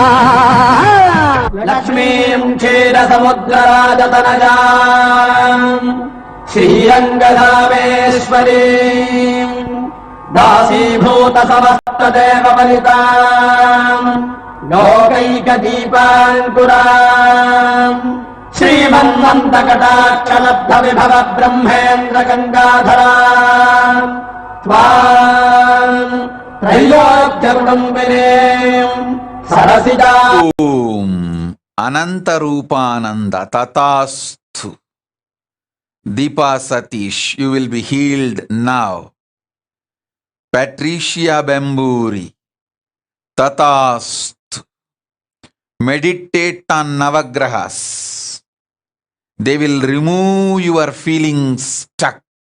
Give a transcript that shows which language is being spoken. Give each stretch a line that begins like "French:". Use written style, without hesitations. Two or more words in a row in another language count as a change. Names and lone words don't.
Sanskrit: लक्ष्मीं क्षीरसमुद्रराजतनयां श्रीरङ्गधामेश्वरीम् दासीभूत समस्त देवपलिताम् लोकैकदीपाङ्कुराम् श्रीमन्मन्तकटाक्षलब्ध विभव ब्रह्मेन्द्र गङ्गाधराम् त्वाम् त्रैलोक्यकुटुम्बिनीम् सरसिजा ॐ अनन्तरूपानन्द तथास्तु.
English: Deepa Satish, you will be healed now. Patricia Bemburi, Tatastu. Meditate on Navagrahas. They will remove your feelings stuck.